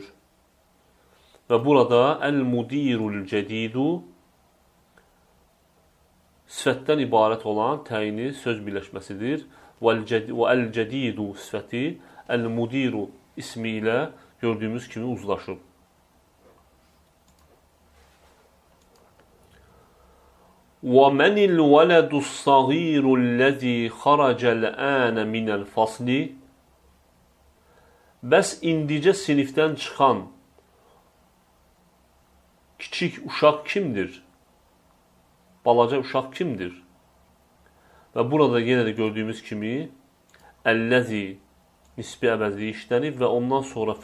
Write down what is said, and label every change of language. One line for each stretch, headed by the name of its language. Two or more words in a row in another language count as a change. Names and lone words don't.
Azerbaijani: Və burada
Arabic: المدير الجديد
Azerbaijani: sifətdən ibarət olan təyini söz birləşməsidir. Və əl-cədidu sifəti əl-mudiru ismi ilə gördüyümüz kimi uzlaşıb.
Arabic: وَمَنِ الْوَلَدُ الصَّغِيرُ الَّذِي خَرَجَ الْآنَ مِنَ الْفَصْلِ,
Azerbaijani: bəs indicə sinifdən çıxan kiçik uşaq kimdir? Balaca uşaq kimdir? Və burada yenə də gördüyümüz kimi əlləzi nisbi əvəzliyi işlənib və ondan sonra